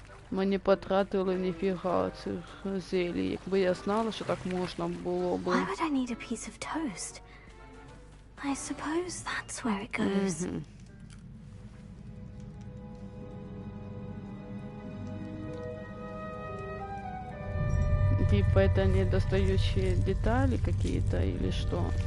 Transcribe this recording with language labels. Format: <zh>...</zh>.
<uk>Ми не потратили ніфіга цих зелій. Якби я знала, що так можна було би.</uk> <en>Why would I need a piece of toast? I suppose that's where it goes.</en> <ru>Типа это недостающие детали какие-то или что?</ru>